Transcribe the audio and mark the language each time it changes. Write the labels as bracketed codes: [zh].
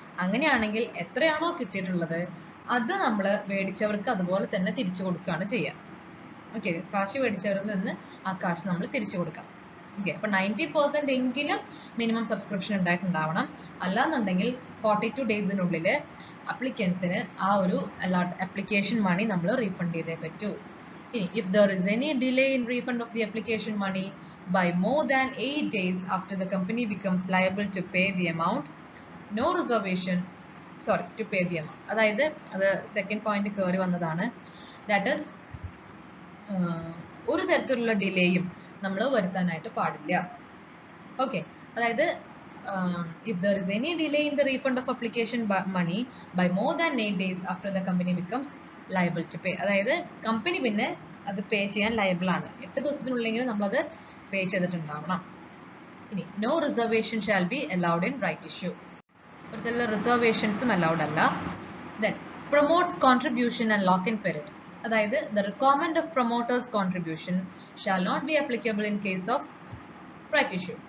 [ml] അങ്ങനെയാണെങ്കിൽ എത്രയാണോ കിട്ടിയിട്ടുള്ളത് അത് നമ്മൾ മേടിച്ചവർക്ക് അതുപോലെ തന്നെ തിരിച്ചു കൊടുക്കുകയാണ് ചെയ്യുക. ഓക്കെ, കാശ് മേടിച്ചവരിൽ നിന്ന് ആ കാശ് നമ്മൾ തിരിച്ചു കൊടുക്കണം. ഓക്കെ, അപ്പോൾ 90% എങ്കിലും മിനിമം സബ്സ്ക്രിപ്ഷൻ ഉണ്ടായിട്ടുണ്ടാവണം. അല്ലാന്നുണ്ടെങ്കിൽ 42 ഡേയ്സിനുള്ളിൽ അപ്ലിക്കൻസിന് ആ ഒരു അപ്ലിക്കേഷൻ മണി നമ്മൾ റീഫണ്ട് ചെയ്തേ പറ്റൂ. [en] If there is any delay in refund of the application money by more than 8 days after the company becomes liable to pay the amount, no reservation, to pay the amount. [ml] അതായത് അത് second point കയറി വന്നതാണ്. [en] that is [ml] ഒരു തരത്തിലുള്ള ഡിലേയും നമ്മൾ വരുത്താനായിട്ട് പാടില്ല. Okay, അതായത് [en] if there is any delay in the refund of application money by more than 8 days after the company becomes liable to pay, [ml] അതായത് കമ്പനി പിന്നെ അത് പേ ചെയ്യാൻ ലയബിൾ ആണ്. 8 ദിവസത്തിനുള്ളിൽ നമ്മളത് പേ ചെയ്തിട്ടുണ്ടാവണം. ഇനി [en] No reservation shall be allowed in right issue. [ml] ഇവിടുത്തെ റിസർവേഷൻസും allowed അല്ല. [en] Then promoters contribution and lock in period. [ml] അതായത് [en] The requirement of promoters contribution shall not be applicable in case of right issue.